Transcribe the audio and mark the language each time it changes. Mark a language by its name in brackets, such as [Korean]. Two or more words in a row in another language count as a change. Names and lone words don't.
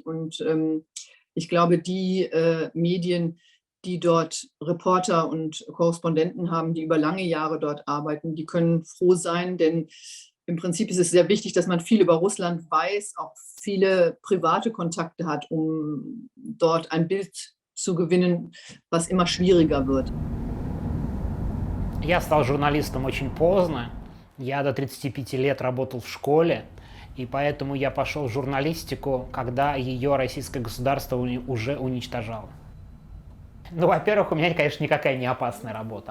[German] Und ich glaube, die Medien, die dort Reporter und Korrespondenten haben, die über lange Jahre dort arbeiten, die können froh sein, denn im Prinzip ist es sehr wichtig, dass man viel über Russland weiß, auch viele private Kontakte hat, um dort ein Bild zu gewinnen, was immer schwieriger wird. [Russian] Я стал журналистом очень поздно. Я до 35 лет работал в школе, и поэтому я пошел в журналистику, когда ее российское государство уже уничтожало. Ну, во-первых, у меня, конечно, никакая не опасная работа.